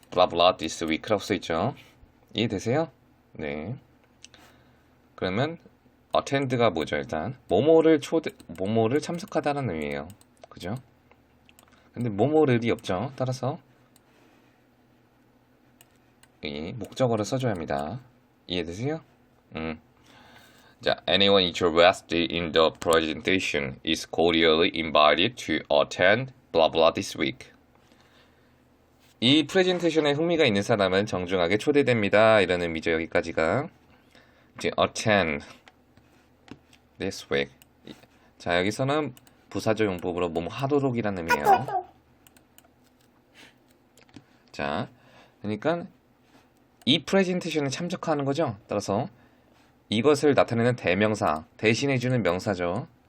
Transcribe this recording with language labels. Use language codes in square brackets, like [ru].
[en] blah blah this week [ko] 라고 써있죠. 이해되세요? 네. 그러면 attend가 뭐죠? 일단 뭐뭐를 참석하다는 의미예요. 그죠? 근데 뭐뭐를이 없죠. 따라서 이 목적어를 써줘야 합니다. 이해되세요? [en] 자, anyone interested in the presentation is cordially invited to attend blah blah this week. [ko] 이 프레젠테이션에 흥미가 있는 사람은 정중하게 초대됩니다. 이런 의미죠. 여기까지가. 이제 [en] attend this week. [ko] 자, 여기서는 부사조 용법으로 뭐뭐 하도록이라는 의미예요. 자, 그러니까 이 프레젠테이션에 참석하는 거죠. 따라서 이것을 나타내는 대명사, 대신해주는 명사죠.